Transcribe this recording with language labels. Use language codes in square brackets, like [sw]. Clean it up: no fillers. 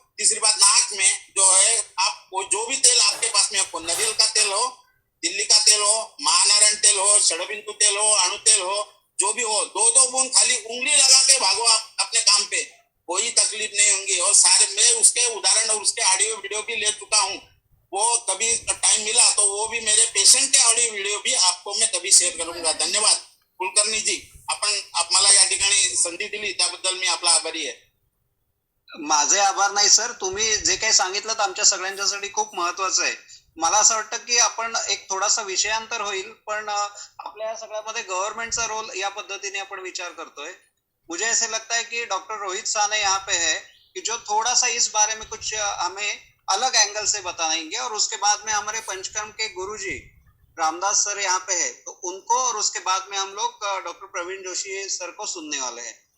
[hi] तीसरी बात नाक में जो है आप जो भी तेल आपके पास में हो, नारियल का तेल हो, दिल्ली का तेल हो, महानारायण तेल हो, षडबिंदु तेल हो, अणु तेल हो, जो भी हो, 2-2 बूंद खाली उंगली लगा के भागो आप अपने काम पे, कोई तकलीफ नहीं होंगी। और सारे मैं उसके उदाहरण और उसके ऑडियो वीडियो भी ले चुका हूँ, वो कभी टाइम मिला तो वो भी मेरे पेशेंट के ऑडिओ वीडियो भी आपको मैं कभी शेअर करूंगा। [mr] धन्यवाद कुलकर्णी जी, आपण मला या ठिकाणी संधी दिली त्याबद्दल मी आपला आभारी आहे। माझे आभार नाही सर, तुम्ही जे काही सांगितलं तर आमच्या सगळ्यांच्यासाठी खूप महत्वाचं आहे। मला असं वाटतं की आपण एक थोडासा विषयांतर होईल, पण आपल्या या सगळ्यामध्ये गव्हर्नमेंटचा रोल या पद्धतीने आपण विचार करतोय। [hi] मुझे ऐसे लगता है कि डॉक्टर रोहित साने यहाँ पे है कि जो थोड़ा सा इस बारे में कुछ हमें अलग एंगल से बताएंगे, और उसके बाद में हमारे पंचकर्म के गुरुजी रामदास सर यहाँ पे है तो उनको, और उसके बाद में हम लोग डॉक्टर प्रवीण जोशी सर को सुनने वाले हैं।